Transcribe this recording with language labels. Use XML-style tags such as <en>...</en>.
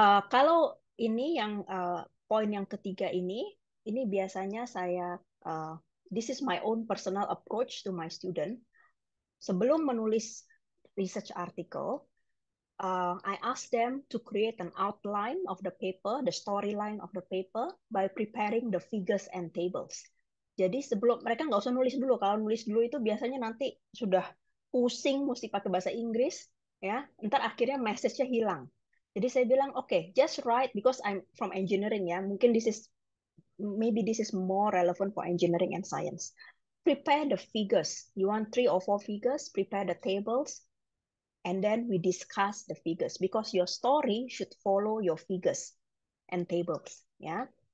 <id>Kalau ini yang poin yang ketiga ini biasanya saya</id> <en>this is my own personal approach to my student.</en> <id>Sebelum menulis</id> <en>research article, I ask them to create an outline of the paper, the storyline of the paper, by preparing the figures and tables.</en> <id>Jadi sebelum mereka nggak usah nulis dulu. Kalau nulis dulu itu biasanya nanti sudah pusing, mesti pakai bahasa Inggris, ya. Ntar akhirnya message-nya hilang. Jadi saya bilang,</id> <en>okay, just write because I'm from engineering, ya. Mungkin maybe this is more relevant for engineering and science. Prepare the figures. You want 3 or 4 figures? Prepare the tables. And then we discuss the figures because your story should follow your figures and tables, yeah.</en>